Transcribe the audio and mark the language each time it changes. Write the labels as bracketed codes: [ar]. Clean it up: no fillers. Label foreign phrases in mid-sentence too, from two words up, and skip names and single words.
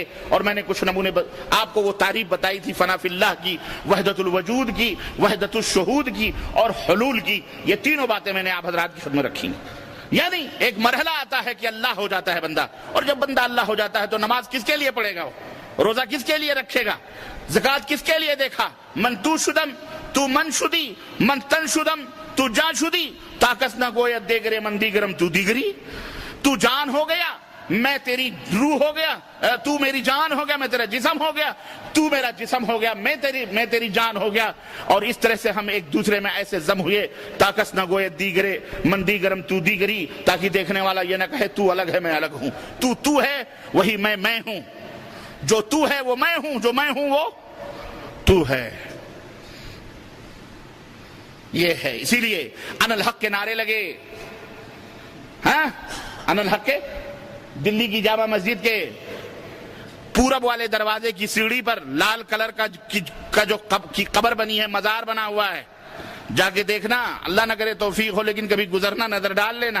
[ur] اور میں نے کچھ نمونے آپ کو وہ تعریف بتائی تھی فنا فی اللہ کی, وحدت الوجود کی, وحدت الشہود کی اور حلول کی. یہ تینوں باتیں میں نے آپ حضرات کی خدمت رکھی. یعنی ایک مرحلہ آتا ہے کہ اللہ ہو جاتا ہے بندہ, اور جب بندہ اللہ ہو جاتا ہے تو نماز کس کے لیے پڑھے گا, روزہ کس کے لیے رکھے گا, زکوٰۃ کس کے لیے دیکھا, [fa] من تو شدم تو من شدی, من تن شدم تو جان شدی, تاکس نہ گوید دیگرے من دیگرم تو دیگری. [ur] تو جان ہو گیا میں تیری روح ہو گیا, تو میری جان ہو گیا میں تیرا جسم ہو گیا, تو میرا جسم ہو گیا میں تیری جان ہو گیا. اور اس طرح سے ہم ایک دوسرے میں ایسے ضم ہوئے, [fa] تاکس نہ گوئے دیگرے من دیگرم تو دیگری, [ur] تاکہ دیکھنے والا یہ نہ کہے تو الگ ہے میں الگ ہوں. تو ہے وہی میں ہوں, جو تو ہے وہ میں ہوں, جو میں ہوں وہ تو ہے. یہ ہے اسی لیے [ar] ان الحق [ur] کے نعرے لگے. ہاں [ar] ان الحق [ur] کے دلی کی جامع مسجد کے پورب والے دروازے کی سیڑھی پر لال کلر کا جو قبر بنی ہے, مزار بنا ہوا ہے, جا کے دیکھنا, اللہ نہ کرے توفیق ہو لیکن کبھی گزرنا نظر ڈال لینا.